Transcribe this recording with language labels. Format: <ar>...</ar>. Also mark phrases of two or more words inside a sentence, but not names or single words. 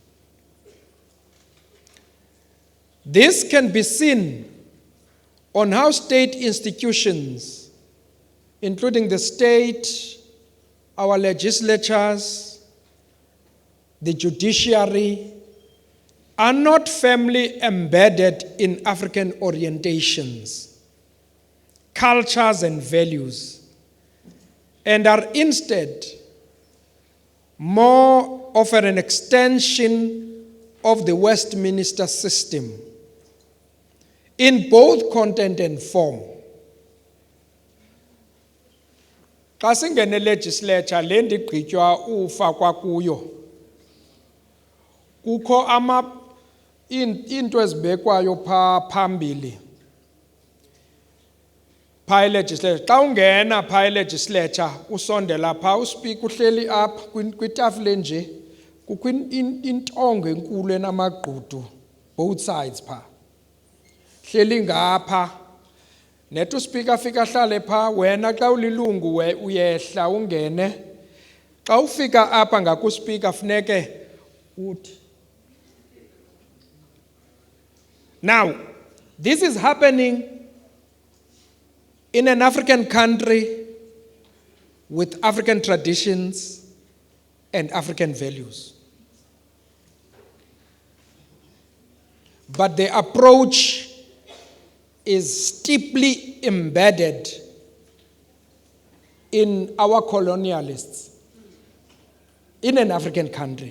<en>This can be seen on how state institutions, including the state, our legislatures, the judiciary, are not firmly embedded in African orientations, cultures, and values, and are instead more of an extension of the Westminster system in both content and form.</en> <xh>Xa singene legislature le ndigqitywa ufakwa kuyo kukho into ezibekwayo phambili pha legislature. Xa ungena pha legislature usondela pha uspika uhleli apha kwitafile nje kukho intongo enkulu enamagqudu</xh> <en>both sides</en> <xh>pha. Hleli ngapha nethi uspika afika ahlale pha wena xa ulilungu uyehla ungene xa ufika apha ngakuspika funeke uthi.</xh> <en>Now, this is happening in an African country with African traditions and African values. But the approach is deeply embedded in our colonialists in an African country.</en>